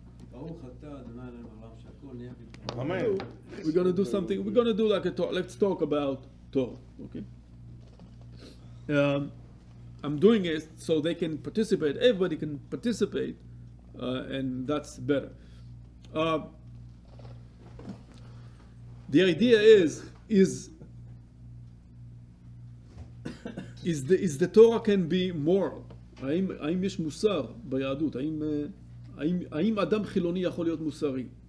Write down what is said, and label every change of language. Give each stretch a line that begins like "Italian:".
Hebrew: ברוך אתה, אדוני אלוהינו העולם שהכל נהיה בדברו. אמן.
English: We're going to do like a talk. Let's talk about Torah, okay? I'm doing it so they can participate. Everybody can participate, and that's better. The idea is the Torah can be moral.
Hebrew: האם יש מוסר ביהדות? האם אדם חילוני יכול להיות מוסרי?